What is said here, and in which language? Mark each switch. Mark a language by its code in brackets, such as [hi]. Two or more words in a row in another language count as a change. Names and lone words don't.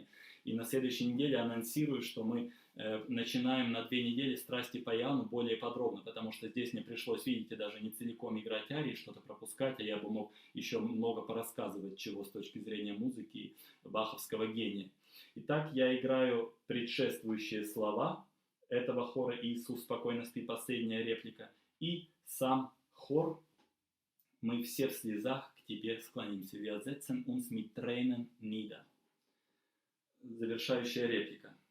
[ru] И на следующей неделе анонсирую, что мы начинаем на 2 недели «Страсти по Иоанну» более подробно, потому что здесь мне пришлось, видите, даже не целиком играть арии, что-то пропускать, а я бы мог еще много порассказывать, чего с точки зрения музыки и баховского гения. Итак, я играю предшествующие слова этого хора «Иисус, спокойно спи», последняя реплика, и сам хор «Мы все в слезах к тебе склонимся». [de] Wir setzen uns mit Tränen nieder. [ru] Завершающая реплика.